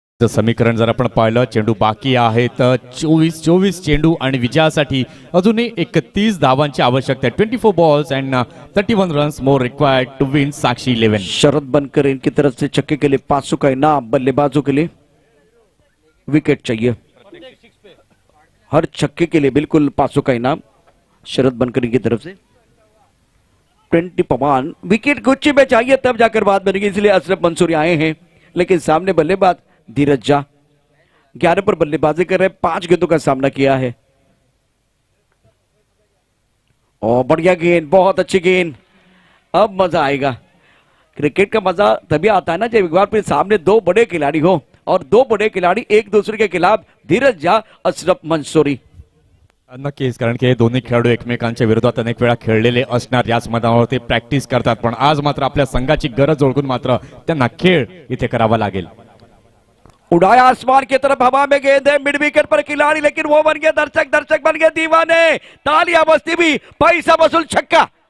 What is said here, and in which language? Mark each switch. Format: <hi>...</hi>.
<mr>समीकरण जर आपण पाहिलं, चेंडू बाकी आहेत 24 चेंडू आणि विजयासाठी अजूनही 31 धावांची आवश्यकता आहे।</mr> <en>24 balls and 31 runs more required to win Sakshi 11।</en> <hi>शरद बनकर इनकी तरफ से छक्के के लिए 500 का इनाम, बल्लेबाजों के लिए विकेट चाहिए। हर छक्के के लिए बिल्कुल 500 का इनाम शरद बनकर इनकी तरफ से। 20 पवन विकेट गुच्छे में चाहिए तब जाकर बात बनेगी, इसलिए अशरफ मंसूरी आए हैं। लेकिन सामने बल्लेबाज धीरज झा 11 पर बल्लेबाजी कर रहे, 5 गेंदों का सामना किया है। और बढ़िया गेंद, बहुत अच्छी गेंद, अब मजा आएगा। क्रिकेट का मजा तभी आता है ना जब एक बार फिर सामने 2 बड़े खिलाड़ी हो, और 2 बड़े खिलाड़ी एक दूसरे के खिलाफ, धीरज झा, अशरफ मंसूरी।</hi> <mr>नक्कीच, कारण की हे दोन्ही खेळाडू एकमेकांच्या विरोधात अनेक वेळा खेळलेले असणार, याच मैदानावर ते प्रॅक्टिस करतात, पण आज मात्र आपल्या संघाची गरज ओळखून मात्र त्यांना खेळ इथे करावा लागेल।</mr> <hi>उड़ाया आसमान की तरफ, हवा में गेंद है, मिड विकेट पर खिलाड़ी, लेकिन वो बन गया दर्शक, दर्शक बन गए दीवाने, तालियां बजती भी, पैसा वसूल छक्का।</hi>